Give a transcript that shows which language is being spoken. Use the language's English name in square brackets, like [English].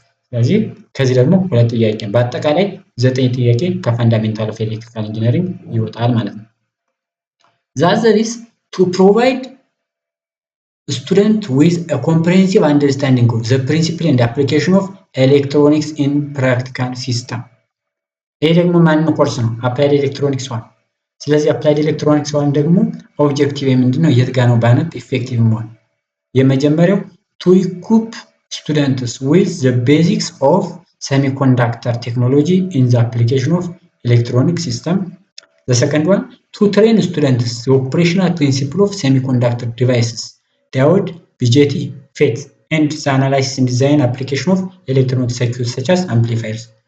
[Amharic] ስለዚህ ከዚህ ደግሞ ሁለት ጥያቄ በአጠቃላይ 9 ጥያቄ ከፈንዳሜንታል ኦፍ ኤሌክትሪካል ኢንጂነሪንግ ይወጣል ማለት ነው። [English] The other is to provide student with a comprehensive understanding of the principle and application of electronics in practical system. [Amharic] ይሄ ደግሞ ማን ኮርስ ነው? አፕላይድ ኤሌክትሮኒክስ ዋን። ስለዚህ አፕላይድ ኤሌክትሮኒክስ ዋን ደግሞ ኦብጀክቲቭ ምንድነው? የት ጋር ነው ባነብ ኢፌክቲቭ መሆን። የመጀመሪያው [English] to equip students with the basics of semiconductor technology in the application of electronic system. The second one, to train students the operational principle of semiconductor devices, diode, BJT, FET, and the analysis and design application of electronic circuits such as amplifiers.